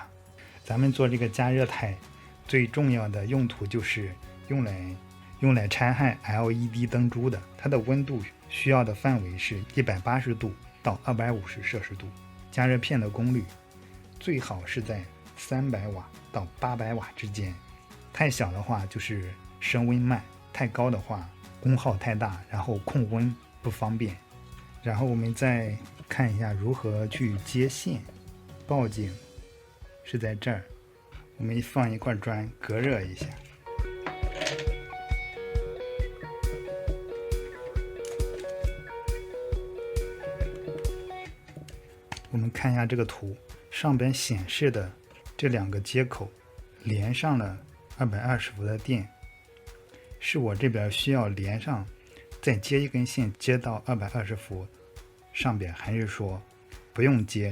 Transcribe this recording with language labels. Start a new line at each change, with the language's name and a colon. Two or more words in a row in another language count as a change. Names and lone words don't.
Chinese: 咱們做這個加熱台最重要的用途就是用來拆焊 LED 燈珠的，它的溫度需要的範圍是180度到250攝氏度。加熱片的功率最好是在300瓦到800瓦之間，太小的話就是升溫慢，太高的話功耗太大，然後控溫不方便。然後我們再看一下如何去接線。報警是在這兒，我們放一塊磚隔熱一下。我們看一下這個圖，上邊顯示的這兩個接口連上了220伏的電，是我這邊需要連上再接一根線接到220伏上邊，還是說不用接？